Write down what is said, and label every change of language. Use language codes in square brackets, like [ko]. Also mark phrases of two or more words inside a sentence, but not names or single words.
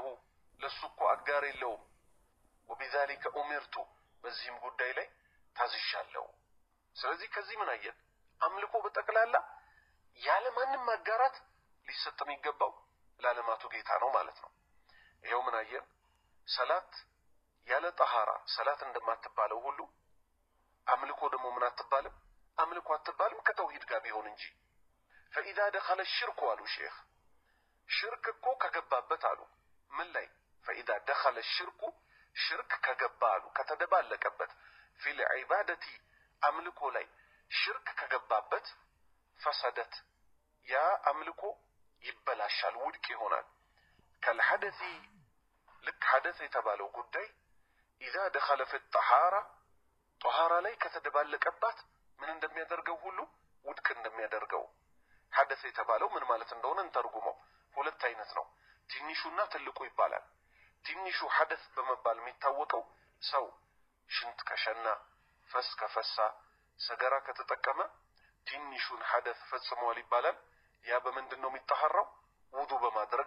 [am] ለሱ እኮ አጋር የለውም [ar] وبذلك أمرت [am] በዚህም ጉዳይ ላይ ታዝዣለሁ ስለዚህ ከዚህ ምን አየን አምልኮ በጠቅላላ ያለ ማንም ማጋራት ሊሰጥ የሚገባው ለዓለማቱ ጌታ ነው ማለት ነው ይሄው ምን አየን ሰላት ያለ ጠሃራ ሰላት እንደማትባለው ሁሉ አምልኮ ደግሞ ምን አትባልም አምልኮ አትባልም ከተውሂድ ጋር ቢሆን እንጂ [ar] فإذا دخل الشرك [am] አሉ ሼኽ ሽርክ እኮ ከገባበት አሉ ምን ላይ [ar] فإذا دخل الشرك [am] ሽርክ ከገባ አሉ ከተደባለቀበት [ar] في العبادة [am] አምልኮ ላይ ሽርክ ከገባበት فسدت ያ አምልኮ ይበላሻል ውድቅ ይሆናል ከልሐደث ልክ ሐደث የተባለው ጉዳይ [ar] إذا دخل في الطهارة طهارة [am] ላይ ከተደባለቀባት ምን እንደሚያደርገው ሁሉ ውድቅ እንደሚያደርገው ሐደث የተባለው ምን ማለት እንደሆነ እንተርጉመው ሁለት አይነት ነው ትንሹና ትልቁ ይባላል ትንሹ ሐደث በመባል የሚታወቀው ሰው ሽንት ከሸና ፈስ ከፈሳ ሰገራ ከተጠቀመ ትንሹን ሐደث ፈጽሟል ይባላል ያ በመንድነው የሚጣሐራው ውዱ በማድረግ